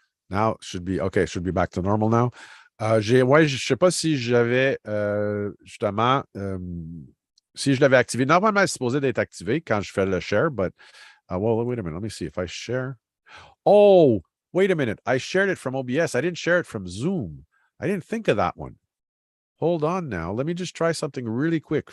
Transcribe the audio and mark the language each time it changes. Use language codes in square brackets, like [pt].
[en] Now, should be back to normal now. [fr] Je ne sais pas si j'avais justement si je l'avais activé. Normalement, c'est supposé d'être activé quand je fais le share, [en] but well, wait a minute. Let me see if I share. Oh, wait a minute. I shared it from OBS. I didn't share it from Zoom. I didn't think of that one. Hold on now. Let me just try something really quick.